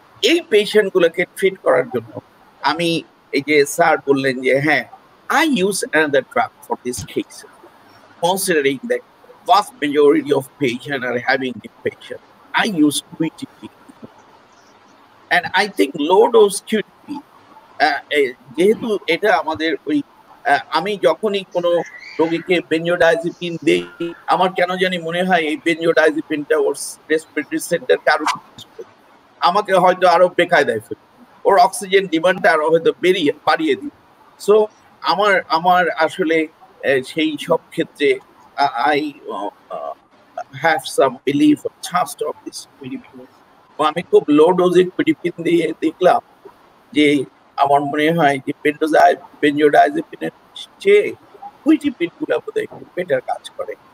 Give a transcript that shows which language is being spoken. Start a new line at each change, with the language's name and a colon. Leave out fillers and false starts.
Bangla: এই পেশেন্ট গুলোকে ট্রিট করার জন্য আমি এই যে স্যার বললেন যে হ্যাঁ,
English: I use another drug for this case, considering that vast majority of patients are having depression. I use QTP, and I think low dose QTP
Bangla: যেহেতু এটা আমাদের ওই আমি যখনই কোনো রোগীকে বেনজোডাইজিপিন দেই, আমার কেন জানি মনে হয় এই বেনজোডাইজিপিনটা ওর রেসপিরেটরি সেন্টারকে আরো আমাকে হয়তো আরো বেকায়দায় ফেলে, ওর অক্সিজেন ডিমান্ডটা আরো হয়তো বাড়িয়ে দিই। সো আমার আসলে সেই সব ক্ষেত্রে
English: I have some belief or trust of this QTP.
Bangla: আমি খুব লো ডোজে QTP দিয়ে দেখলাম যে আমার মনে হয় যে বেনজোডাইজিপিনের চেয়ে QTP গুলা বোধহয় একটু বেটার কাজ করে।